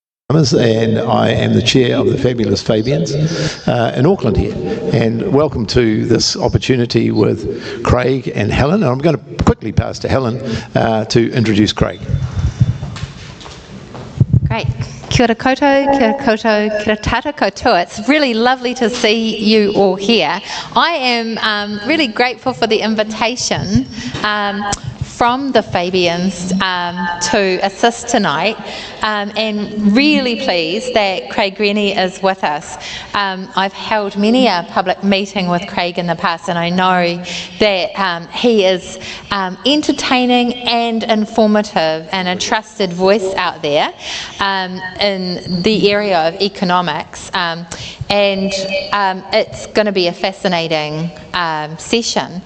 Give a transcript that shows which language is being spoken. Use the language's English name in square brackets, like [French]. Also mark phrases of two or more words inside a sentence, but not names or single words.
[English] And I am the chair of the Fabulous Fabians in Auckland here. And welcome to this opportunity with Craig and Helen. And I'm going to quickly pass to Helen to introduce Craig. Great. [Māori] Kia ora koutou, kia ora koutou, kia ora tata koutou. [English] It's really lovely to see you all here. I am really grateful for the invitation from the Fabians to assist tonight, and really pleased that Craig Renney is with us. I've held many a public meeting with Craig in the past, and I know that he is entertaining and informative and a trusted voice out there in the area of economics, and it's going to be a fascinating session.